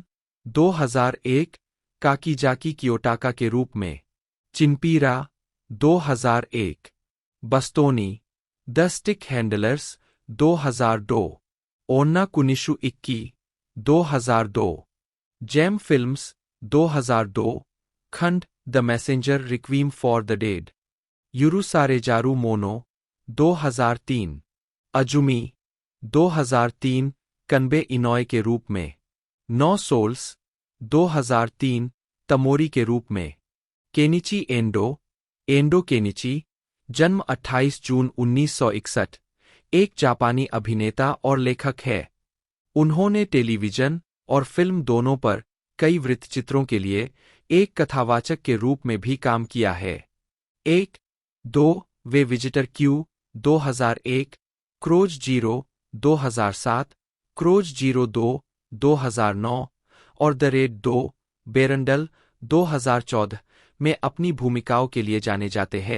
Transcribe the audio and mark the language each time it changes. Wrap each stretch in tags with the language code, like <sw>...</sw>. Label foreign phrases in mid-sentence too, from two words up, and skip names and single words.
<hi>2001, काकीजाकी कियोटाका के रूप में, चिनपीरा 2001, बस्तोनी द स्टिक हैंडलर्स 2002, ओन्ना कुनिशु इक्की 2002, जैम फिल्म्स 2002, खंड द मैसेंजर रिक्वीम फॉर द डेड, युरुसारेजारू मोनो 2003, अजुमी 2003, कनबे इनॉय के रूप में, 9 सोल्स 2003, तमोरी के रूप में, केनिची एंडो केनिची, जन्म 28 जून 1961, एक जापानी अभिनेता और लेखक है। उन्होंने टेलीविजन और फिल्म दोनों पर कई वृत्तचित्रों के लिए एक कथावाचक के रूप में भी काम किया है। 1, 2, वे विजिटर क्यू 2001, क्रोज जीरो 2007, क्रोज जीरो 2 2009 और द रेड 2, बेरंडल 2014 में अपनी भूमिकाओं के लिए जाने जाते हैं।</hi>